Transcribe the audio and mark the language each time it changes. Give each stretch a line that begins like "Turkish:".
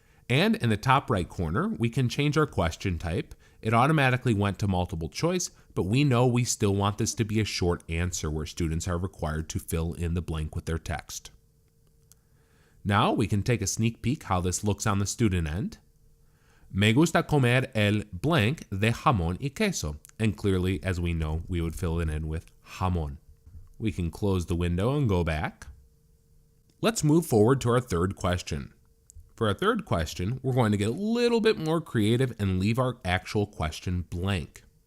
English: And in the top right corner, we can change our question type. It automatically went to multiple choice, but we know we still want this to be a short answer where students are required to fill in the blank with their text. Now we can take a sneak peek how this looks on the student end.
Spanish: Me gusta comer el blank de jamón y queso.
English: And clearly, as we know, we would fill it in with jamón. We can close the window and go back. Let's move forward to our third question. For our third question, we're going to get a little bit more creative and leave our actual question blank.